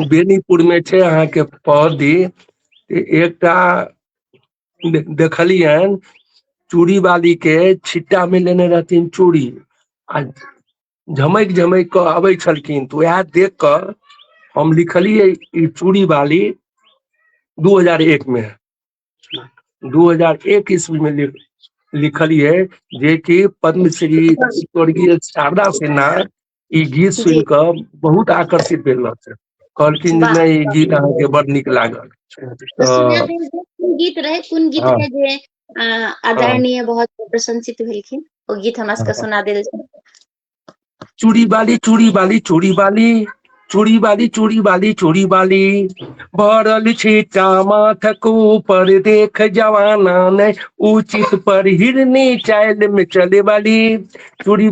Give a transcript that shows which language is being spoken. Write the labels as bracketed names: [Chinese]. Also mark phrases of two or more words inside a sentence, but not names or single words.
[Maithili] बेनीपुर में छे अहाँ के पहदी। एकटा देखलियन चूड़ी वाली के छिट्टा में लेने रहथिन चूड़ी आ झमैक झमैक कऽ अबै छलखिन तऽ वएह देख कऽ हम लिखलियै ई चूड़ी वाली 2001 में 2001 ईस्वी में लिखलियै जे कि पद्मश्री स्वर्गीय शारदा सिन्हा ई गीत सुनि जी कऽ बहुत आकर्षित भेल रहथिन। कहलखिन जे वाह नहीं ई गीत अहाँके बड़ नीक लागल। तऽ सुना तऽ देल जे कोन गीत रहै कोन गीत हाँ रहै जे हाँ आदरणीय बहुत प्रशंसित भेलखिन ओ गीत हमरा सबके हाँ। सुना देल जाय। चूड़ी वाली चूड़ी वाली चूड़ी वाली चूड़ी वाली चूड़ी वाली चूड़ी वाली भरल छीटा माथक ऊपर देख जवाना ने उचित पर हिरनी चाल में चले वाली चूड़ी